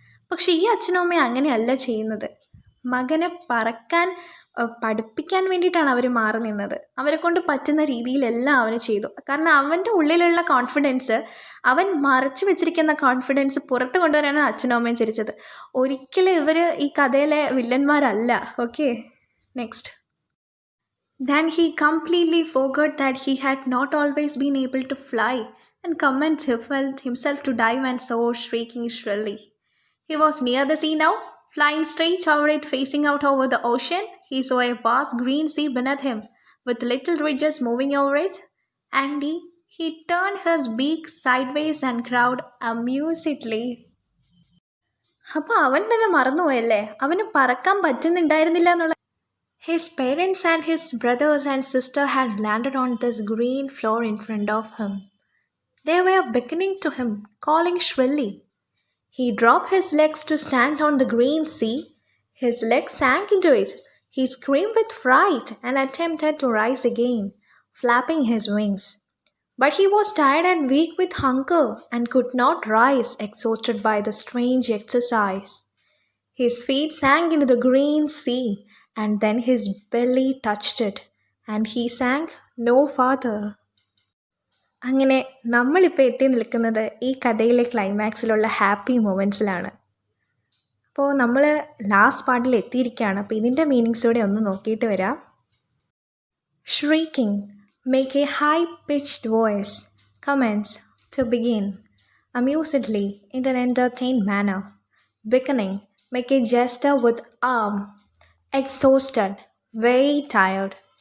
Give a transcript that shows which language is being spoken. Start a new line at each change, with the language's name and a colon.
Malayalam: പക്ഷെ ഈ അച്ഛനും അമ്മയും അങ്ങനെയല്ല ചെയ്യുന്നത്. മകനെ പറക്കാൻ പഠിപ്പിക്കാൻ വേണ്ടിയിട്ടാണ് അവർ മാറി നിന്നത്. അവരെ കൊണ്ട് പറ്റുന്ന രീതിയിലെല്ലാം അവന് ചെയ്തു. കാരണം അവൻ്റെ ഉള്ളിലുള്ള കോൺഫിഡൻസ്, അവൻ മറച്ചു വെച്ചിരിക്കുന്ന കോൺഫിഡൻസ് പുറത്ത് കൊണ്ടുവരാനാണ് അച്ഛനും അമ്മയും ചിരിച്ചത്. ഒരിക്കലും ഇവർ ഈ കഥയിലെ വില്ലന്മാരല്ല.
English: Okay, next. Then he completely forgot that he had not always been able to fly, and commenced himself to dive and soar, shrieking shrilly. He was near the sea now, flying straight over it, facing out over the ocean. He saw a vast green sea beneath him, with little ridges moving over it. And he turned his beak sideways and crowed amusedly.
Malayalam: അപ്പോൾ അവൻ തന്നെ മറന്നുപോയല്ലേ, അവന് പറക്കാൻ പറ്റുന്നുണ്ടായിരുന്നില്ല എന്നുള്ള.
English: His parents and his brothers and sister had landed on this green floor in front of him. They were beckoning to him, calling shrilly. He dropped his legs to stand on the green sea. His legs sank into it. He screamed with fright and attempted to rise again, flapping his wings. But he was tired and weak with hunger and could not rise, exhausted by the strange exercise. His feet sank into the green sea, and then his belly touched it, and he sank no farther.
Malayalam: അങ്ങനെ നമ്മളിപ്പോൾ എത്തി നിൽക്കുന്നത് ഈ കഥയിലെ ക്ലൈമാക്സിലുള്ള happy മൊമെൻറ്റ്സിലാണ്. അപ്പോൾ നമ്മൾ last പാർട്ടിൽ എത്തിയിരിക്കുകയാണ്. അപ്പോൾ ഇതിൻ്റെ മീനിങ്സോടെ ഒന്ന് നോക്കിയിട്ട് വരാം.
English: Shrieking, make a high-pitched voice. Commence, to begin. Amusedly, in an entertained manner. Beckoning, make a gesture with arm. Exhausted, very tired.